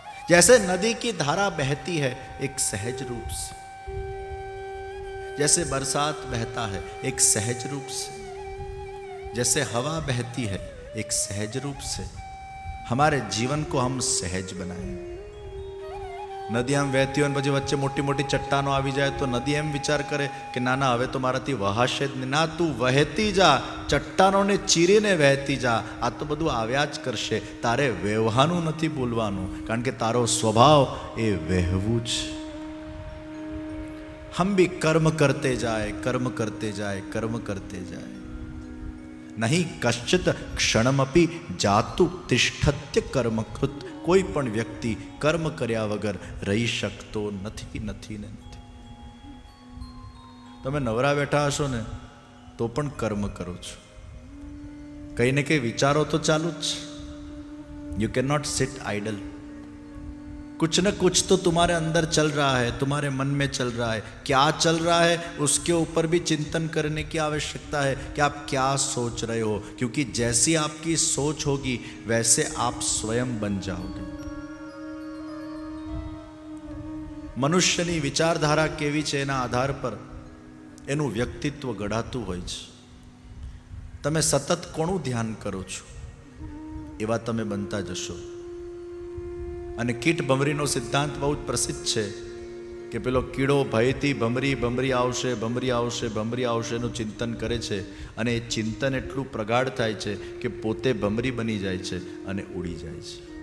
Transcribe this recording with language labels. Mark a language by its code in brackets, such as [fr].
[hi] जैसे नदी की धारा बहती है एक सहज रूप से, जैसे बरसात बहता है एक सहज रूप से, जैसे हवा बहती है एक सहज रूप से, हमारे जीवन को हम सहज बनाएं. [gu] નદી આમ વહેતી હોય ને પછી વચ્ચે મોટી મોટી ચટ્ટાનો આવી જાય તો નદી એમ વિચાર કરે કે ના ના હવે તો મારાથી વહાશે જ નહીં. ના, તું વહેતી જા, ચટ્ટાનોને ચીરીને વહેતી જા. આ તો બધું આવ્યા જ કરશે. તારે વહેવાનું નથી, બોલવાનું, કારણ કે તારો સ્વભાવ એ વહેવું જ. [hi] હમ ભી કર્મ કરતે જાય, કર્મ કરતે જાય, કર્મ કરતે જાય. [sa] નહીં કશ્ચિત ક્ષણમપી જાતુ તિષ્ઠત્ય કર્મકૃત. [gu] કોઈ પણ વ્યક્તિ કર્મ કર્યા વગર રહી શકતો નથી, નથી ને નથી. તમે નવરા બેઠા હશો ને તો પણ કર્મ કરો છો, કંઈ ને કંઈ વિચારો તો ચાલુ જ. [en] You can not sit idle. [hi] कुछ न कुछ तो तुम्हारे अंदर चल रहा है, तुम्हारे मन में चल रहा है. क्या चल रहा है उसके ऊपर भी चिंतन करने की आवश्यकता है कि आप क्या सोच रहे हो, क्योंकि जैसी आपकी सोच होगी वैसे आप स्वयं बन जाओगे. [gu] મનુષ્યની વિચારધારા કેવી છે એના આધાર પર એનું વ્યક્તિત્વ ઘડાતું હોય છે. તમે સતત કોનું ધ્યાન કરો છો એવા તમે બનતા જશો. અને કીટ ભમરીનો સિદ્ધાંત બહુ જ પ્રસિદ્ધ છે કે પેલો કીડો ભયથી ભમરી ભમરી આવશે, ભમરી આવશે, ભમરી આવશે એનું ચિંતન કરે છે, અને એ ચિંતન એટલું પ્રગાઢ થાય છે કે પોતે ભમરી બની જાય છે અને ઉડી જાય છે.